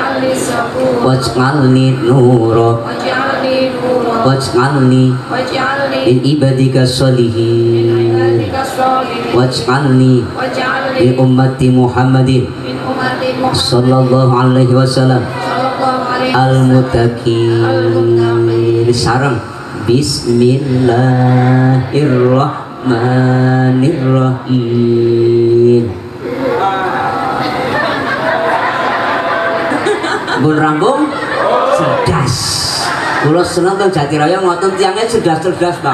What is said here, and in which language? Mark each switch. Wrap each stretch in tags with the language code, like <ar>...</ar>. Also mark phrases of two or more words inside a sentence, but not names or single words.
<ar>واجعلني نورا واجعلني من عبادك الصالحين واجعلني من أمة محمد صلى الله عليه وسلم المتقين.</ar> <jv>Sareng bismillahirrahmanirrahim. Bun rambung cerdas. Kula seneng teng Jatiraya ngoten tiyangnya cerdas-cerdas, Pak.</jv>